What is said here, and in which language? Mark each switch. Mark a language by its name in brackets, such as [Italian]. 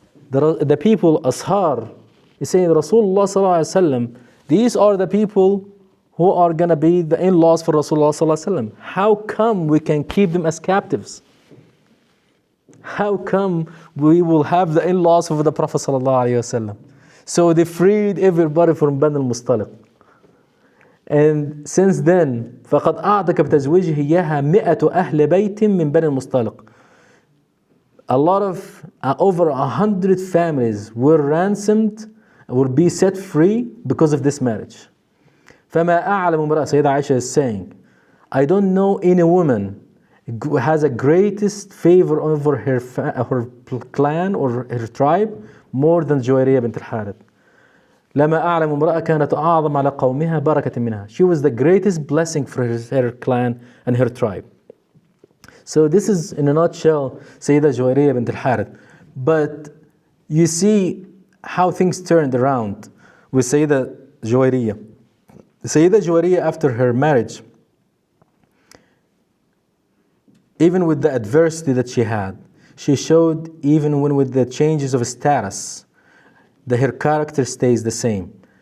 [English] The people, Ashar, is saying Rasulullah sallallahu alaihi wasallam, these are the people who are gonna be the in-laws for Rasulullah sallallahu alaihi wasallam. How come we can keep them as captives? How come we will have the in-laws of the Prophet sallallahu alaihi wasallam? So they freed everybody from Bani al-Mustaliq. And since then, [Arabic] فقد أعتق بتزويجه إياها 100 أهل بيت من بني المصطلق. [English] A lot of over 100 families were ransomed, will be set free because of this marriage. [Arabic] فما أعلم امرأة, [English] Sayyidah Aisha is saying, I don't know any woman who has a greatest favor over her clan or her tribe more than Juwayriyah bint al-Harith. [Arabic] لما أعلم امرأة كانت أعظم على قومها بركة منها. [English] She was the greatest blessing for her clan and her tribe. So this is in a nutshell Sayyidah Juwayriyah bint al-Harith. But you see how things turned around with Sayyidah Juwayriyah. Sayyidah Juwayriyah, after her marriage, even with the adversity that she had, she showed, even when with the changes of status, that her character stays the same.